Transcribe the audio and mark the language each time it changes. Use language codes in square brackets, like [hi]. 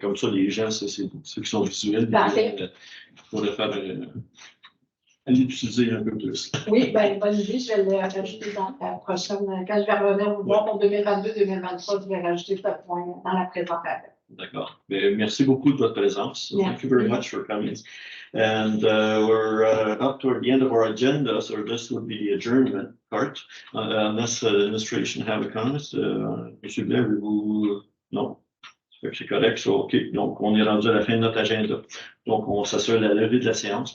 [fr] Comme ça, les gens, c'est ceux qui sont visuels, pour le faire, aller l'utiliser un peu plus. Oui, ben, bonne idée. Je vais le rajouter dans la prochaine. Quand je vais revenir vous voir pour 2022-2023, je vais rajouter ce point dans la présentation. D'accord. Merci beaucoup de votre présence. Merci. [en] Thank you very much for coming. And we're up toward the end of our agenda, so this would be the adjournment part. Unless administration have a comment, M. [fr] Blair, vous... Non, c'est correct. [en] So, OK. [fr] Donc, on est rendu à la fin de notre agenda. Donc, on s'assure de la levée de la séance.